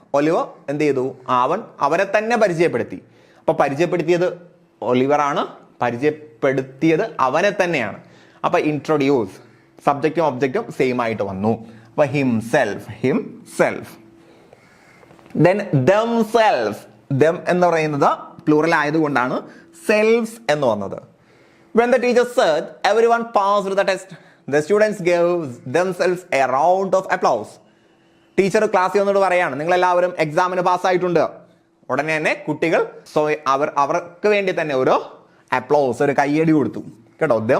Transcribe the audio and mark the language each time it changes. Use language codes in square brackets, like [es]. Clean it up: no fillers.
[ml] Oliver എന്ത് ചെയ്തു, അവരെ തന്നെ പരിചയപ്പെടുത്തി. അപ്പൊ പരിചയപ്പെടുത്തിയത് ഒലിവർ ആണ്, പരിചയപ്പെടുത്തിയത് അവനെ തന്നെയാണ്. അപ്പൊ ഇൻട്രൊഡ്യൂസ് സബ്ജക്റ്റും ഒബ്ജക്റ്റും സെയിം ആയിട്ട് വന്നു. അപ്പൊ ഹിംസെൽഫ്. Then themselves, them എന്ന് പറയുന്നത് പ്ലൂറൽ ആയതുകൊണ്ടാണ് സെൽഫ്സ് എന്ന് വന്നത്. [en] When the teacher said everyone passed the test, the students gave themselves a round of applause. [ml] Teacher ക്ലാസ്സിൽ വന്നിട്ട് പറയാണ്, നിങ്ങൾ എല്ലാവരും എക്സാമിന് പാസ്സായിട്ടുണ്ട്. ഉടനെ തന്നെ കുട്ടികൾ അവർക്ക് വേണ്ടി തന്നെ ഒരു അപ്ലോസ്, ഒരു കയ്യടി കൊടുത്തു കേട്ടോ.